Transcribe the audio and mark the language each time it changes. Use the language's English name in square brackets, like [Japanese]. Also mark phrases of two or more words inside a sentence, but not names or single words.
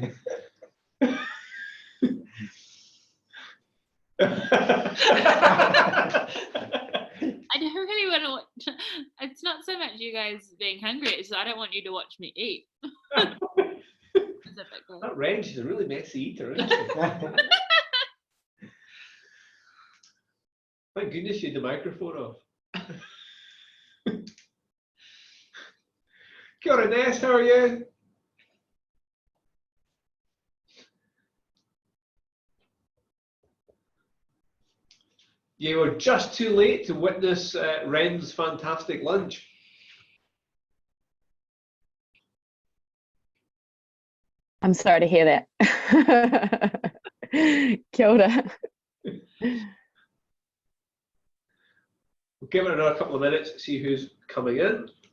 [English] I don't really want to watch. It's not so much you guys being hungry, it's I don't want you to watch me eat. Specifically. That Ren, she's a really messy eater, isn't she? Thank goodness you had the microphone off. [Māori] Kia ora, [English] Ness, how are you? You were just too late to witness Ren's fantastic lunch. I'm sorry to hear that. [Māori] Kia ora. [English] We'll give it another couple of minutes to see who's coming in.